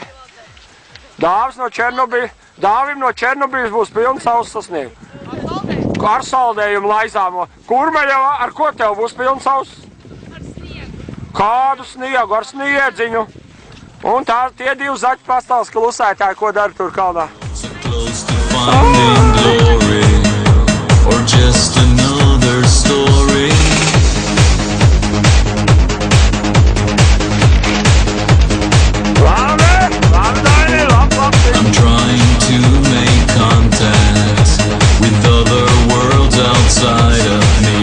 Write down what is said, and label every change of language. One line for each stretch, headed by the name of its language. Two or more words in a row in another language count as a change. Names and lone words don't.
Latvian: Dāvis no Černobiļas. Dāvim no Černobiļas būs pilns auss ar sniegu. Ar saldējumu. Ar saldējumu laizāmo. Kurmeļa, ar ko tev būs pilns auss? Ar sniegu. Kādu sniegu? Ar sniedziņu. Un tā, tie divi zaķi pastāvs klusētāji, ko dara tur kalnā.
English: So close to finding glory, or just another story. I'm trying to make contact with other worlds outside of me.